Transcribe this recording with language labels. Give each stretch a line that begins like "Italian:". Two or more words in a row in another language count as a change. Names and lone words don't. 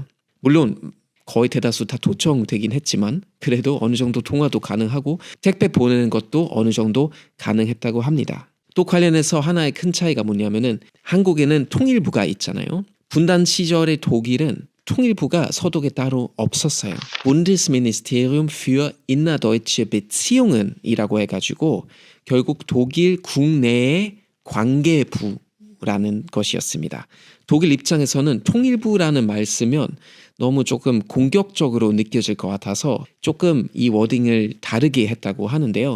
Korean: 물론 거의 대다수 다 도청되긴 했지만 그래도 어느 정도 통화도 가능하고 택배 보내는 것도 어느 정도 가능했다고 합니다. 또 관련해서 하나의 큰 차이가 뭐냐면은 한국에는 통일부가 있잖아요. 분단 시절의 독일은 통일부가 서독에 따로 없었어요.
German: Bundesministerium für innerdeutsche Beziehungen
Korean: 이라고 해가지고 결국 독일 국내의 관계부라는 것이었습니다. 독일 입장에서는 통일부라는 말 쓰면 너무 조금 공격적으로 느껴질 것 같아서 조금 이 워딩을 다르게 했다고 하는데요.